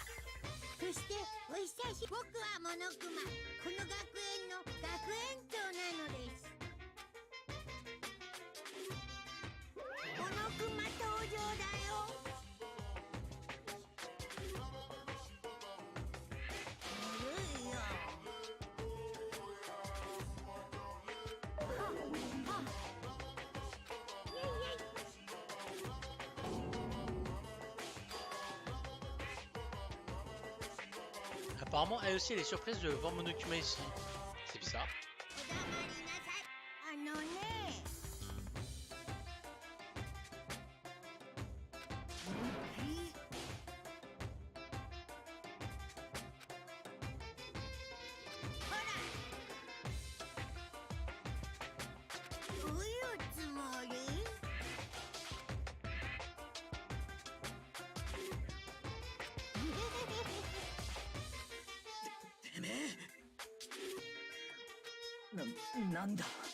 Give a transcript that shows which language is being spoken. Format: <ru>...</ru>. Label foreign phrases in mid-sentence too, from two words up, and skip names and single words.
<ja>そしてお久し僕はモノクマ、この学園の学園長なのです。モノクマ登場だよ。ずるいよ。</ja> <fr>Apparemment, elle aussi, elle est surprise de voir Monokuma ici. C'est bizarre.</fr> <ja>お黙りなさい。あのね。ほら。どういうつもり？てめえなんだ。</ja>